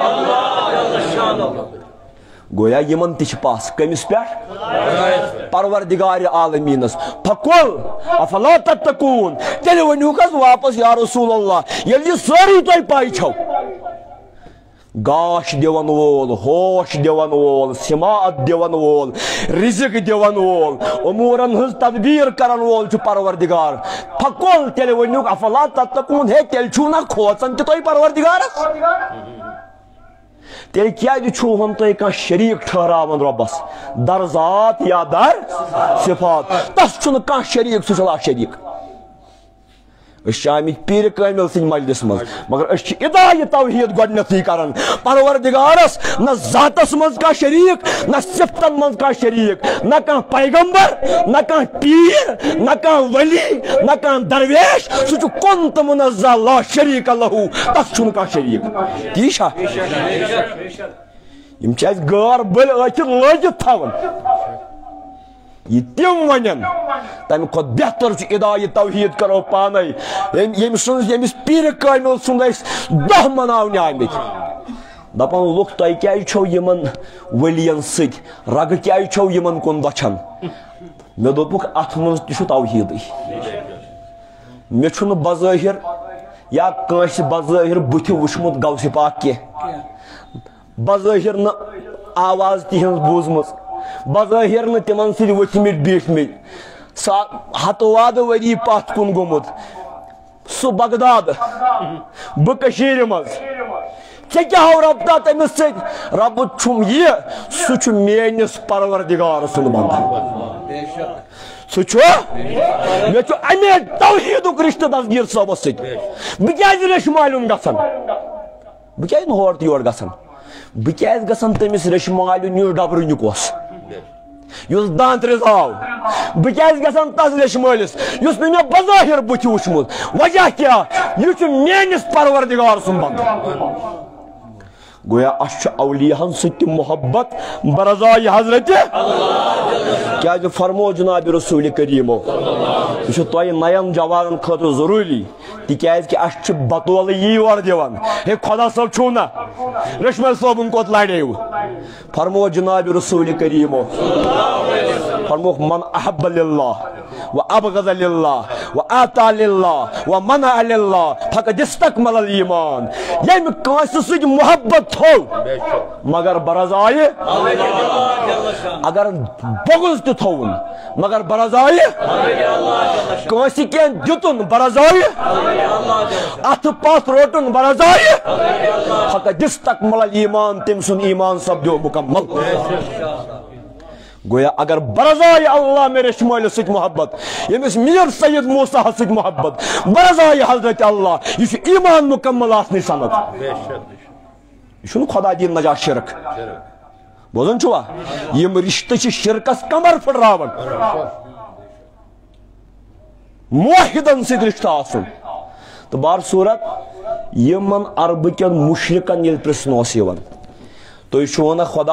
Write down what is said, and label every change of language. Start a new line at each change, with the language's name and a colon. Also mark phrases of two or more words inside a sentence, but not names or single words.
Kashmiri: گویا یمن تہِ چھِ پژھ کٔمِس پٮ۪ٹھ پروردگار عالمینس پھکُل
Arabic: افلا تتقون
Kashmiri: تیٚلہِ ؤنِوکھ حظ واپس
Arabic: یا رسول اللہ
Kashmiri: ییٚلہِ یہِ سٲرٕے تۄہہِ پاے چھو گاش دِوان وول ہوش دِوان وول سماعت دِوان وول رزق دِوان وول اموٗرن ہٕنٛز تدبیٖر کرن وول چھُ پروردگار پھکُل تیٚلہِ ؤنِوکھ
Arabic: افلا تتقون
Kashmiri: ہے تیٚلہِ چھُو نہ کھوژان تہِ تُہۍ پروردگارس تیٚلہِ کیٛازِ چھُوہن تُہۍ کانٛہہ شریٖک ٹھہراوان رۄبس
Persian: در ذات یا در صفات
Kashmiri: تس چھُنہٕ کانٛہہ شریٖک سُہ چھُ لا شریٖک آمت پیر کامل سن مجلس مز مگر ادعا توحید گۄڈنیتھٕے کران پروردگارس نہ ذاتس مز کا شریک نہ صفتن مز کا شریک نہ کانٛہہ پیغمبر نہ کانٛہہ پیر نہ کانٛہہ ولی نہ کانٛہہ درویش سُہ چھُ کُن تہٕ منزہ
Arabic: لا شریک لہو
Kashmiri: تس چھُنہٕ کانٛہہ شریک تی چھا یم چھِ اَسہِ غٲر بٔلۍ ٲکھِتھ لٲگِتھ تھاوان یہ تم ون تمہ کھت بہتر ادعا توحید کرو پانے یمس پیر کامل سند 10 مناونے آمت دپان لوگ تہ کیا چھو یمن ولین ست رگ کیا چھو یمن کن دچھان مے دوپک ات من تہ توحید مے چھن بظاہر یا کانس بظاہر بت وچمت غوث پاک کی بظاہر نہ آواز تہذ بوزمت بظاہر نہ تمن ست وتھمت بیٹھمت ہتواد وری پتھ کن گومت سہ بغداد بکشیر مز ژے کیا ہو ربطہ تمس ست رب چھم یہ سہ میانس پروردگار سن بندہ سہ مے امے توحیدک رشتہ دستگیر صٲبس ست بہ کیاز ریش معلوم گژھان بہ کیاز ہور تہ یور گژھان بہ کیاز گژھان تمس ریش معلوم یُس ڈبرٕنیُک اوس یُس دانترِس آو بہ کیاز گژھان تس ریش مٲلِس یُس نہٕ مےٚ بظاہر بُتھِ وٕچھمُت وجہ کیاہ یہِ چھُ میٲنِس پروردگار سُنٛد بندٕ گویا اس اولیاءن ست محبت برضائے حضرت کیا فرمو جناب رسول کریمو یہ تہ نین جوانن خاطر ضروری تکیاز کہ اس بطول یہ اور دیوان ہے خدا صاحب چھو نا رشمل صاحبن کوت لڑیو فرمو جناب رسول کریمو فرمو
Arabic: من احب للہ وابغض للہ واعطى للہ ومنع للہ فقد استکمل الایمان
Kashmiri: یم کانس سۭتۍ محبت تھو مگر برضائے اگر بغض تہ تھون مگر برضائے کانس کین دتن برضائے اتھ پتھ روٹن برضائے
Arabic: فقد استکمل الایمان
Kashmiri: تم سن ایمان سپدیو مکمل گویا اگر برضائے اللہ میرے شمال ست محبت یمس میر سید موسیٰ ست محبت برضائے حضرت اللہ یہ ایمان مکمل آسنی سند یہ خدا دین نجات شرک بوزن چھوا یم رشتہ شرکس کمر پھٹراون موحدن ست رشتہ آسن تو بار صورت یمن عرب کن مشرکن یل پرسن اوس یوان تو یہ خدا